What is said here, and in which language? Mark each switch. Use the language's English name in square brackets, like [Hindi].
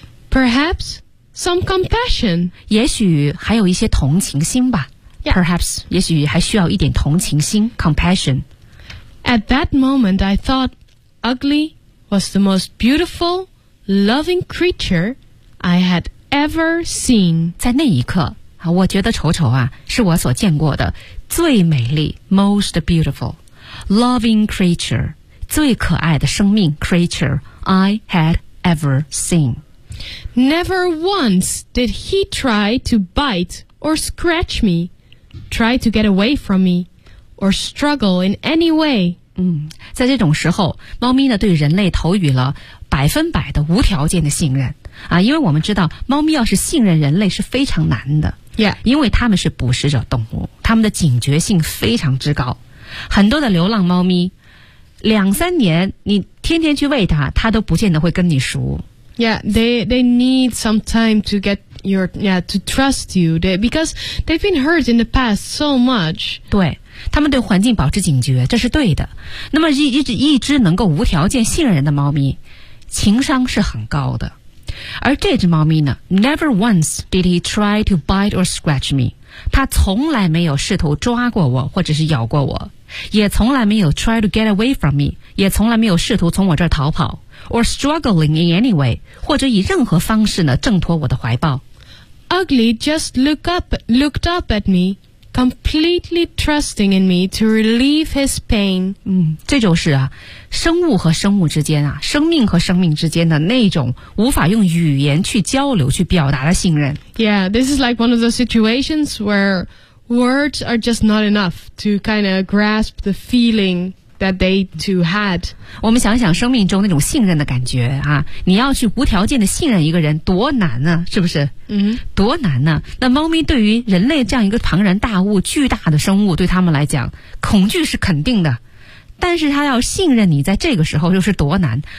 [English] Perhaps some compassion， [Chinese] 也许还有一些同情心吧。 [English] Yeah. [Chinese] Perhaps 也许还需要一点同情心 compassion。 [English] At that moment, I thought Ugly was the most beautiful, loving creature I had ever seen。 [Chinese] 在那一刻。我觉得丑丑啊是我所见过的最美丽 [English] most beautiful loving creature [Chinese] 最可爱的生命 [English] creature I had ever seen. Never once did he try to bite or scratch me, try to get away from me, or struggle in any way. [Chinese] 在这种时候猫咪呢对人类投予了百分百的无条件的信任啊，因为我们知道猫咪要是信任人类是非常难的。 [English] Yeah. [Chinese] 因为他们是捕食者动物，他们的警觉性非常之高，很多的流浪猫咪两三年你天天去喂它，它都不见得会跟你熟。 [English] Yeah, they need some time to get your, yeah, to trust you because they've been hurt in the past so much. [Chinese] 对，他们对环境保持警觉，这是对的。那么 一只能够无条件信任的猫咪情商是很高的。而这只猫咪呢 [English] ，Never once did he try to bite or scratch me. [Chinese] 它从来没有试图抓过我，或者是咬过我，也从来没有 [English] try to get away from me， [Chinese] 也从来没有试图从我这儿逃跑 ， [English] or struggling in any way， [Chinese] 或者以任何方式呢挣脱我的怀抱。 [English] Ugly just looked up at me, completely trusting in me to relieve his pain. [Chinese] 这就是啊。生物和生物之间啊，生命和生命之间的那种无法用语言去交流去表达的信任。 [English] Yeah, this is like one of those situations where words are just not enough to kind of grasp the feeling that they two had. [Chinese] 我们想想生命中那种信任的感觉啊，你要去无条件的信任一个人多难呢、啊、是不是嗯、mm-hmm. 多难呢、啊、那猫咪对于人类这样一个庞然大物巨大的生物对他们来讲恐惧是肯定的。但是他要信任你在这个时候又是多难。